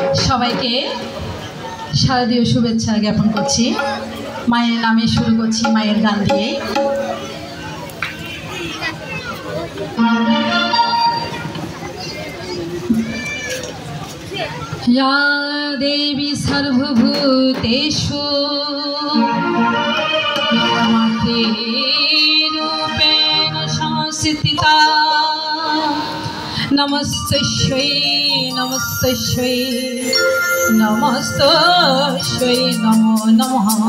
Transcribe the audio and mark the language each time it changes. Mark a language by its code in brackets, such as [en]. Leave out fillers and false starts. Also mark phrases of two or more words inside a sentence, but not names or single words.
[bn] সবাইকে শারদীয় শুভেচ্ছা জ্ঞাপন করছি। মায়ের নামে শুরু করছি মায়ের গান দিয়ে। [sa] या देवी सर्वभूतेषु मातृरूपेण संस्थिता नमस्तस्यै नमस्तस्यै नमस्तस्यै नमो नमः।